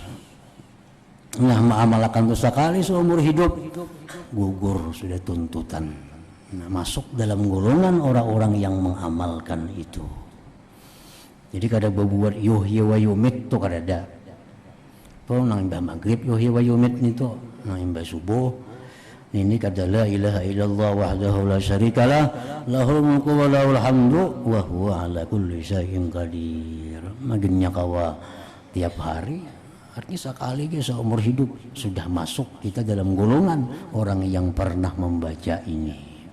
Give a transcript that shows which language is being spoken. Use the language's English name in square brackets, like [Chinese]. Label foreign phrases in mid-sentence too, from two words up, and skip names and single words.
[Banjar] Nah, mengamalkan itu sekali seumur hidup, gugur sudah tuntutan. Nah, masuk dalam golongan orang-orang yang mengamalkan itu. Jadi kada berbuat [Arabic] يحيي ويميت [Banjar] itu kada ada. Tuh nang imbah maghrib [Arabic] يحيي ويميت [Banjar] itu, nang imbah subuh ini kada [Arabic] لا إله إلا الله وحده لا شريك له له الملك وله الحمد وهو على كل شيء قدير. [Banjar] magennya kawa tiap hari, artinya sekali seumur hidup sudah masuk kita dalam golongan orang yang pernah membaca ini.